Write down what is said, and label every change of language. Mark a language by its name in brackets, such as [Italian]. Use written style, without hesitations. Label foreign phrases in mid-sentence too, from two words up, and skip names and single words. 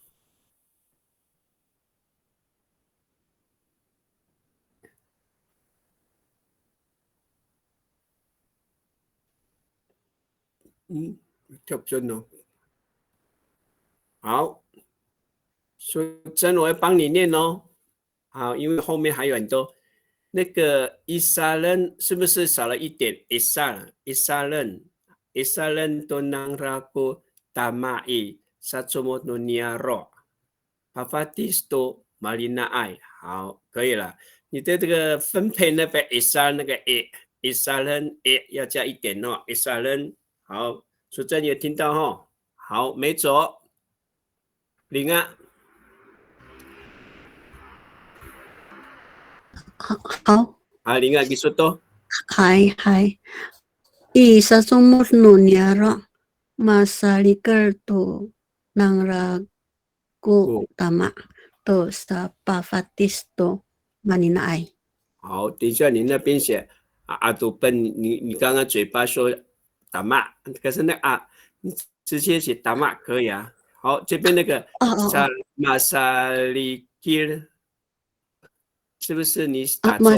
[Chinese] 跳不准哦。好，淑珍，我会帮你念哦。好，因为后面还有很多。那个伊莎人是不是少了一点？伊莎人都能 [Amis] ragu tamai satumo niaro pafatisto marina ai。 [Chinese] 好，可以了。你的这个分配那边伊莎那个伊莎人要加一点哦。伊莎人好，淑珍有听到哦。好，没走。林啊。好。林啊，你说多。 Hai. [Amis] Isa sumur no niaro masalikar to nang rago tama to sa pafatisto manina ai。 [Chinese] 好，等一下你那边写阿杜笨，你刚刚嘴巴说打骂，可是那你直接写打骂可以啊。好，这边那个马萨里基，是不是你打错？